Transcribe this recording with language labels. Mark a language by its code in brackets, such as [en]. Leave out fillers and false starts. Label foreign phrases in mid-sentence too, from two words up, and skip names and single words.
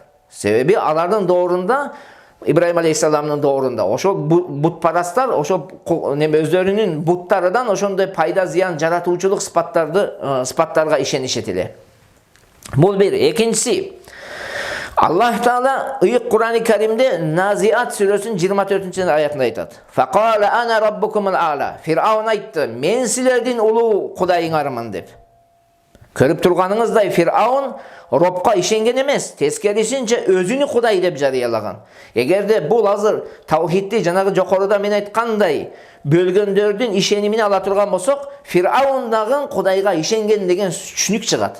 [ky] Себеби алардын доорунда, Ибрахим алейхиссаламдын доорунда ошо бутпарастар, ошо өздөрүнүн буттарыдан ошондой пайда зыян жаратуучулук сыпаттарга ишенишет эле. Бул бир. Экинчиси, Аллах Таала ыйык Кур'ан-ы Каримде Назиат сүрөсүнүн 24-чү аятында айтат. [ar] فقال أنا ربكم الأعلى. [ky] Фир'аун айтты, мен силердин улуу кудайыңармын деп. Көрүп турганыңыздай, Фир'аун Робка ишенген эмес, тескерисинче өзүнү Кудай деп жарыялаган. Эгерде бул азыр таухидди жанагы жокоруда мен айткандай бөлгөндөрдүн ишенимине ала турган болсок, Фир'аун дагы Кудайга ишенген деген түшүнүк чыгат.